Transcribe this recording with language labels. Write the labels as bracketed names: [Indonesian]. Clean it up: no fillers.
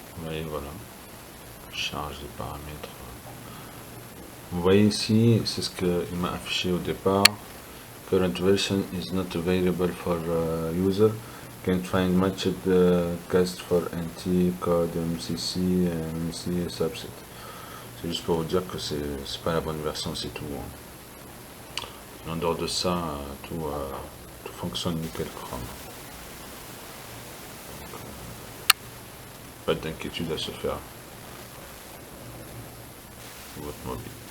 [French] Et voilà, charge des paramètres. Vous voyez ici, c'est ce qu'il m'a affiché au départ. [English] Current version is not available for user. Can't find matched cast for NT code MCC MCC subset. [French] C'est juste pour vous dire que c'est pas la bonne version, c'est tout. En dehors de ça, tout fonctionne nickel chrome. Pas d'inquiétude à se faire sur votre mobile.